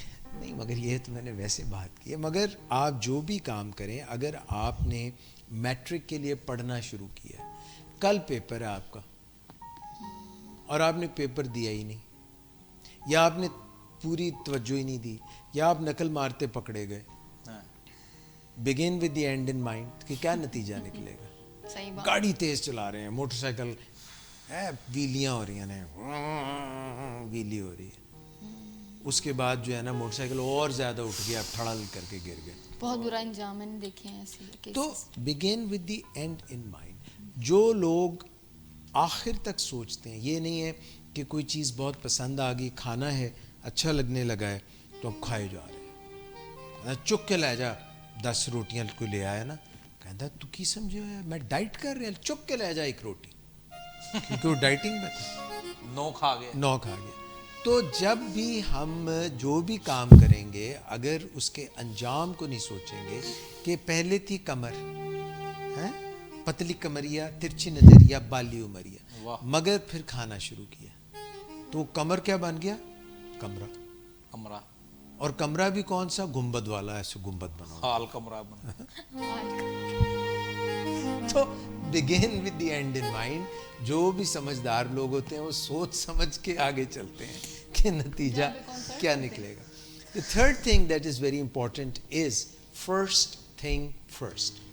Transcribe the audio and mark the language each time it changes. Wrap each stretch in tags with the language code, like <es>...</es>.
<ur>نہیں مگر یہ تو میں نے ویسے بات کی ہے. مگر آپ جو بھی کام کریں, اگر آپ نے میٹرک کے لیے پڑھنا شروع کیا, کل پیپر ہے آپ کا اور آپ نے پیپر دیا ہی نہیں, یا آپ نے پوری توجہ ہی نہیں دی, یا آپ نقل مارتے پکڑے گئے,</ur> <en>begin with the end in mind</en> <ur>کہ کیا نتیجہ نکلے گا. صحیح بات. گاڑی تیز چلا رہے ہیں, موٹر سائیکل ویلیاں ہو رہی ہیں, ویلی ہو رہی ہے, اس کے بعد جو ہے نا موٹر سائیکل اور زیادہ اٹھ گیا, پھڑل کر کے گر گئے. بہت برا انجام میں نے دیکھے ہیں ایسے.</ur> <en>تو begin with the end in mind.</en> <ur>جو لوگ آخر تک سوچتے ہیں, یہ نہیں ہے کہ کوئی چیز بہت پسند آ گئی, کھانا ہے اچھا لگنے لگا ہے تو اب کھائے جا رہے ہیں. چک کے لے جا 10 روٹیاں کوئی لے آیا نا, کہتا تو کی سمجھے ہوا, میں ڈائٹ کر رہا, چک کے لے جا ایک روٹی, کیونکہ وہ ڈائٹنگ میں تھا, نو کھا گیا. تو جب بھی ہم جو بھی کام کریں گے اگر اس کے انجام کو نہیں سوچیں گے کہ پہلے تھی کمر, پتلی کمریا, ترچھی نظریا, بالی عمریا, مگر پھر کھانا شروع کیا تو کمر کیا بن گیا, کمرہ. اور کمرہ بھی کون سا, گنبد والا, ایسے گنبد بنا, حال کمرہ بنا.</ur> <en>تو begin with the end in mind.</en> <ur>جو بھی سمجھدار لوگ ہوتے ہیں وہ سوچ سمجھ کے آگے چلتے ہیں کہ نتیجہ کیا نکلے گا.</ur> <en>The third thing that is very important is first thing first.</en>